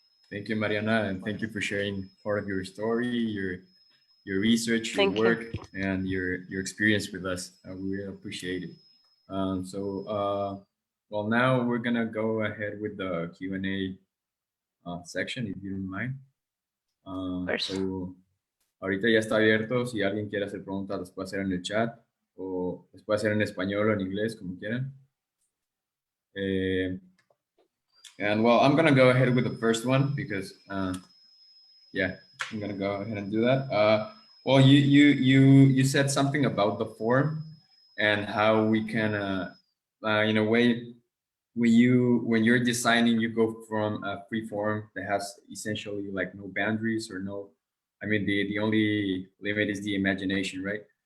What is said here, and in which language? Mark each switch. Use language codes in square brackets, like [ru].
[en] Thank you, Mariana, and thank you for sharing part of your story, your research, your work, and your experience with us. We really appreciate it. Well, now we're gonna go ahead with the Q&A section, if you don't mind. [es] So, ahorita ya está abierto. Si alguien quiere hacer preguntas, las puede hacer en el chat o las puede hacer en español o en inglés, como quieran. [en] And well, I'm gonna go ahead with the first one because, yeah, I'm gonna go ahead and do that. Well, you said something about the form and how we can, in a way, when you're designing, you go from a free form that has essentially like no boundaries or no, I mean, the only limit is the imagination, right?